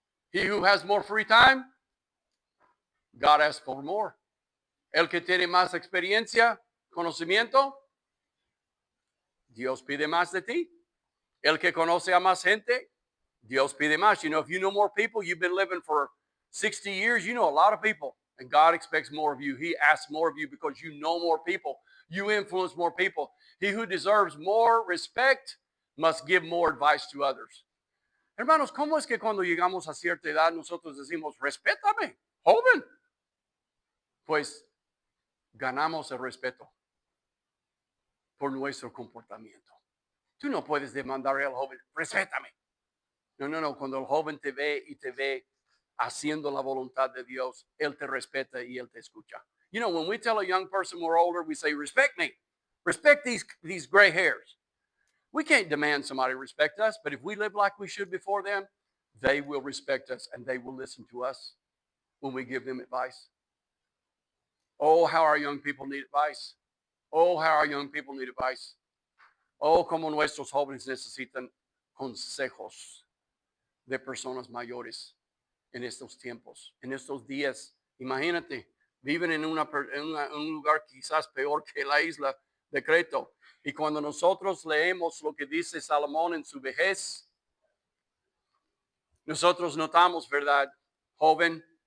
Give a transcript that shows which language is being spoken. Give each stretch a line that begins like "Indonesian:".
English: He who has more free time, God asks for more.
Spanish: El que tiene más experiencia, conocimiento, Dios pide más de ti. El que conoce a más gente, Dios pide más.
English: You know, if you know more people, you've been living for 60 years, you know a lot of people. And God expects more of you. He asks more of you because you know more people. You influence more people. He who deserves more respect must give more advice to others.
Spanish: Hermanos, ¿cómo es que cuando llegamos a cierta edad nosotros decimos, respétame, joven? Pues ganamos el respeto por nuestro comportamiento. Tú no puedes demandarle al joven, respétame. No. Cuando el joven te ve y te ve haciendo la voluntad de Dios, él te respeta y él te escucha.
English: You know, when we tell a young person we're older, we say, respect me. Respect these gray hairs. We can't demand somebody respect us, but if we live like we should before them, they will respect us and they will listen to us when we give them advice. Oh, how our young people need advice. Oh, how our young people need advice.
Spanish: Oh, como nuestros jóvenes necesitan consejos de personas mayores en estos tiempos, en estos días. Imagínate, viven en un lugar quizás peor que la isla de Creta. Y cuando nosotros leemos lo que dice Salomón en su vejez, nosotros notamos, ¿verdad? Joven,